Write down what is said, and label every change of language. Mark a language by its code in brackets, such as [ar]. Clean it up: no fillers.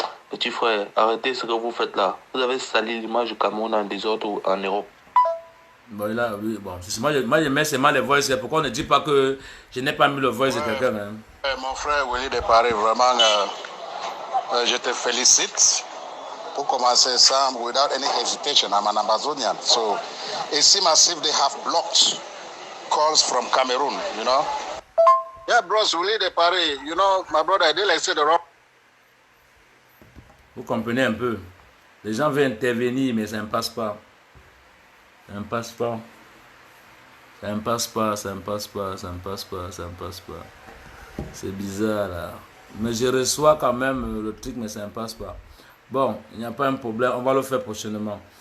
[fr] Petit frère, arrêtez ce que vous faites là. Vous avez sali l'image du Cameroun en désordre en Europe. Bon, là, oui, bon. Moi, je mets seulement les voices. Pourquoi on ne dit pas que je n'ai pas mis le voice de quelqu'un? Hein? Mon frère Willy de Paris, vraiment, je te félicite pour commencer ça [en] without any hesitation. I'm an Amazonian. So it seems as if they have blocked calls from Cameroon, you know. Yeah, bros, Willy de Paris, you know, my brother, I did like say the wrong. [fr] Vous comprenez un peu? Les gens veulent intervenir, mais ça ne passe pas. Ça ne passe pas. Ça ne passe pas, ça ne passe pas, ça ne passe pas, ça ne passe pas. C'est bizarre là. Mais je reçois quand même le truc, mais ça ne passe pas. Bon, il n'y a pas un problème, on va le faire prochainement.